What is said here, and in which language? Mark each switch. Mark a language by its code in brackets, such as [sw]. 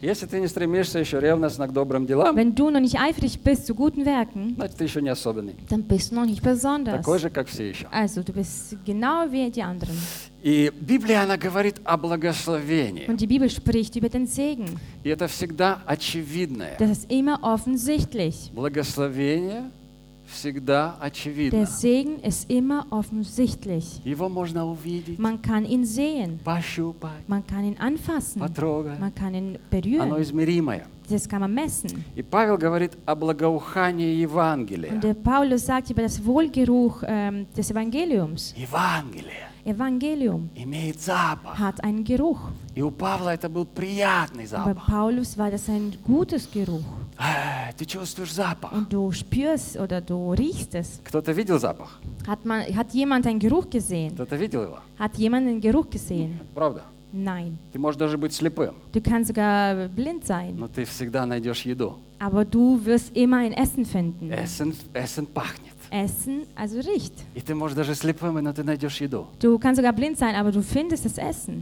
[ru] Если ты не стремишься еще ревностно к добрым делам, [de] Wenn du noch nicht eifrig bist zu guten Werken, [ru] значит, ты еще не особенный. [de] Dann bist du noch nicht besonders. [ru] Такой же, как все еще. [de] Also, du bist genau wie die anderen. [ru] И Библия, она говорит о благословении. [de] Und die Bibel spricht über den Segen. [ru] И это всегда очевидное. [de] Das ist immer offensichtlich. [ru] Благословение всегда очевидно. [de] Der Segen ist immer offensichtlich. [ru] Его можно увидеть. [de] Man kann ihn sehen. [ru] Пощупать. [de] Man kann ihn anfassen. [ru] Потрогать. [de] Man kann ihn berühren. [ru] Оно измеримое. [de] Das kann man messen. [ru] И Павел говорит о благоухании Евангелия. [de] Und der Paulus sagt über das Wohlgeruch des Evangeliums. [ru] Евангелие. [de] Evangelium [ru] имеет запах. [de] Hat einen Geruch. [ru] И у Павла это был приятный запах. [de] Bei Paulus war das ein gutes Geruch. [ru] Ты чувствуешь запах. [de] Und du spürst oder du riechst es. [ru] Кто-то видел запах? [de] Hat jemand einen Geruch gesehen? [ru] Кто-то видел его? [de] Hat jemand einen Geruch gesehen? [ru] Правда? [de] Nein. [ru] Ты можешь даже быть слепым. [de] Du kannst sogar blind sein. [ru] Но ты всегда найдешь еду. [de] Aber du wirst immer ein Essen finden. [ru] Essen пахнет. [de] Essen, also riecht. [ru] И ты можешь даже слепым, но ты найдешь еду. [de] Du kannst sogar blind sein, aber du findest das Essen.